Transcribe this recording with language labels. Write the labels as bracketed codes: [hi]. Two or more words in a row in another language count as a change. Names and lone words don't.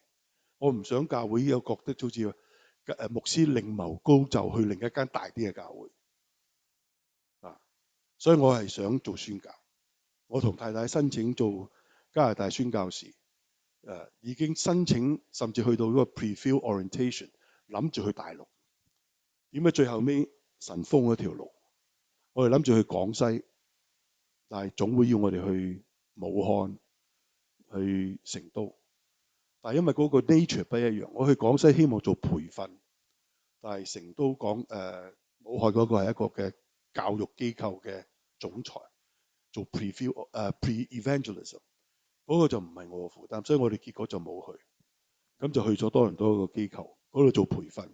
[yue] 我唔想教會有覺得好似牧師另謀高就去另一間大啲嘅教會啊，所以我係想做宣教。我同太太申請做加拿大宣教士，已經申請，甚至去到嗰個 [en] pre-field orientation， [yue] 諗住去大陸。點解最後尾神封咗條路？我哋諗住去廣西，但係總會要我哋去武漢、去成都。但係因為嗰個 nature 不一樣，我去廣西希望做培訓，但係成都武漢嗰個係一個嘅教育機構嘅總裁，做 pre-evangelism， 嗰個就唔係我嘅負擔，所以我哋結果就冇去，咁就去咗多倫多一個機構嗰度做培訓。